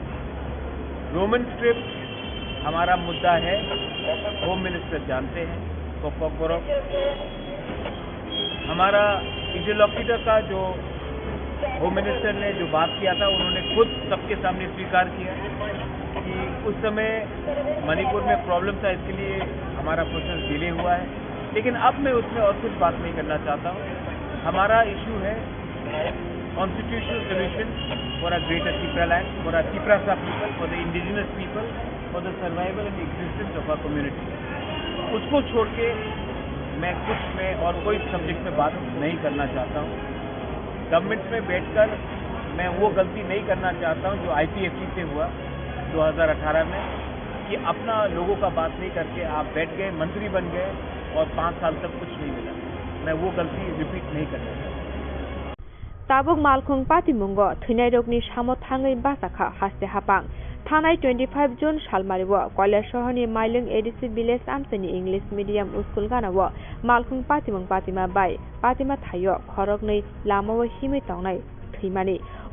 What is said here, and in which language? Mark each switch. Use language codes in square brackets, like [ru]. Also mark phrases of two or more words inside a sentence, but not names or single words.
[en] Roman script [hi] हमारा मुद्दा है, [en] home minister [hi] जानते हैं, हमारा इंटरलोक्यूटर का जो [en] home minister [hi] ने जो बात किया था, उन्होंने खुद सबके सामने स्वीकार किया कि उस समय मणिपुर में प्रॉब्लम था, इसके लिए हमारा [en] process delay [hi] हुआ है। लेकिन अब मैं उसमें और कुछ बात नहीं करना चाहता हूँ। हमारा इशू है [en] constitutional solution for a greater Tripura land, for a Tripura people, for the indigenous people, for the survival and existence of a community. [hi] उसको छोड़ के मैं और कोई सब्जेक्ट में बात नहीं करना चाहता हूँ। गवर्नमेंट में बैठकर मैं वो गलती नहीं करना चाहता हूँ जो IPFC से हुआ 2018 में, कि अपना लोगों का बात नहीं करके आप बैठ गए, मंत्री बन गए और 5 साल तक कुछ नहीं मिला। मैं वो गलती रिपीट नहीं करना चाहता। [trp] ताबुक मालखुं पातिमुंगो थैनाय रोगनि सामो थाङै बासाखा हास्ते हापां थानाय 25 जुन सालमारिवो कलेज सहरनि माइलुं एडिसि विलेज आमसेनि [en] English medium school [trp] गानावो मालखुं पातिमुं पातिमा बाय पातिमा थायो खरगनै लामावो हिमै तांनाय थैमानि अ